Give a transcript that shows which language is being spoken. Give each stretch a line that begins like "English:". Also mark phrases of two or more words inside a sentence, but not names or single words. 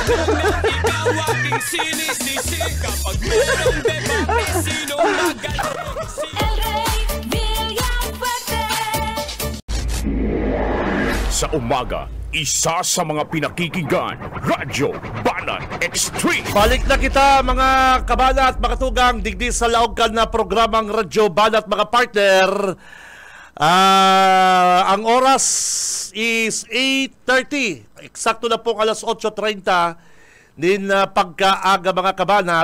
Filipino: Sa umaga, isa sa mga pinakikinggan, Radyo Banat Extreme.
Bikol: Balik na kita mga kabanat, mga tugang, digdi sa laogan na programang Radyo Banat, mga partner.
Filipino: Ang oras is 8:30.
Bikol: Eksakto na po alas 8:30 din pagkaaga mga kabanat.